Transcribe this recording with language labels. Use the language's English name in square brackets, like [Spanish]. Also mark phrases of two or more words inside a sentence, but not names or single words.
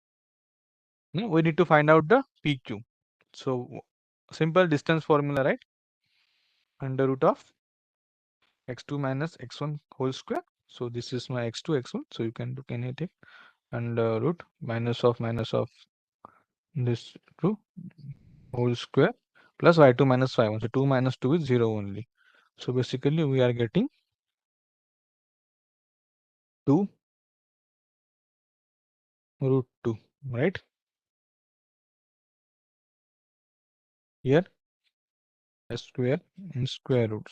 [English] Now we need to find out the PQ. So simple distance formula, right? Under root of x2 minus x1 whole square. So this is my x2, x1. So you can do anything. Under root minus of this 2 whole square plus y2 minus y1. So 2 minus 2 is 0 only. So basically we are getting 2 root 2, right? Here s square and square root.